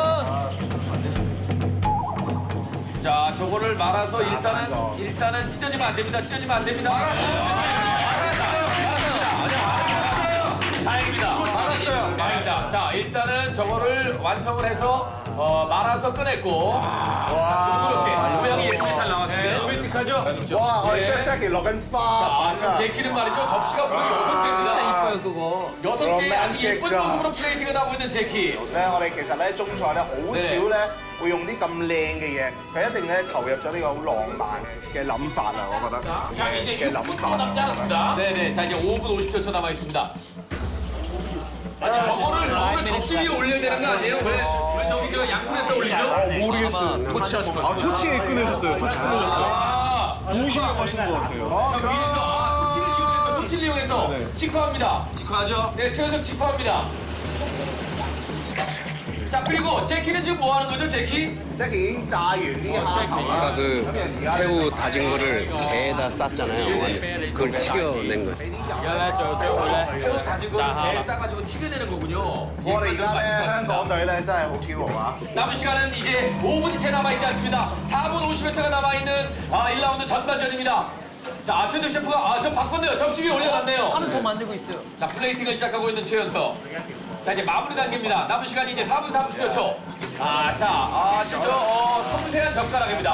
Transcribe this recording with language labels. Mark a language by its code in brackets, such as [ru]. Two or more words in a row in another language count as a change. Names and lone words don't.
[ko] 자, 저거를 말아서 일단은 찢어지면 안 됩니다. 찢어지면 안 됩니다. 다행입니다. 다행입니다. 자, 일단은 저거를 완성을 해서 말아서 꺼냈고 둥그렇게 모양이 예쁘게 잘 나왔습니다. 로맨틱하죠? [yue] 哇！我哋 Chef Jackie 落緊花 [ko] 자, 지금 제키는 말이죠. 접시가 무려 6개입니다. 진짜 이뻐요 그거. 6개 아주 예쁜 모습으로 플레이팅을 하고 있는 제키. [yue] 咧，我哋其實咧中菜咧好少咧會用啲咁靚嘅嘢，佢一定咧投入咗呢個好浪漫嘅諗法啊！我覺得。 [ko] 자, 이제 6분도 남지 않았습니다. 네네. 자, 이제 5분 50초 남아 있습니다. 아니, 저거를 접시 위에 올려야 되는 거 아니에요? 왜 저기 저 양푼에다 올리죠? 모르겠어요. 토치하실 거예요. 토치에 꺼내셨어요. 토치 꺼내셨어요. 구우시려고 하시는 것 같아요. 자, 위에서 토치를 이용해서 직화합니다. 직화하죠? 네, 최현석 직화합니다. 자 그리고 제키는 지금 뭐 하는 거죠, 제키? [yue] ，Jackie 已經炸完啲蝦頭啦 [ko] 아까 ，그 새우 다진 거를 게에다 쌌잖아요. 완전 그걸 튀겨낸 거. [yue] 而家咧最好咧 [ko] 새우 다진 거 [yue] 炸蝦 [ko] 배 [yue] 啦。 [ko] 싸가지고 튀겨내는 거군요. [yue] 我哋而家咧香港隊咧真係好驕傲啊！ [ko] 남은 시간은 이제 5분이 채 남아있지 않습니다. 4분 50여 초가 남아있는 1라운드 전반전입니다. 자, 최현석 셰프가 좀 바꿨네요. 접시 위에 올려놨네요. 하나 더 만들고 있어요. 자, 플레이팅을 시작하고 있는 최현석. 자, 이제 마무리 단계입니다. 남은 시간이 이제 4분 30여 초. 섬세한 젓가락입니다.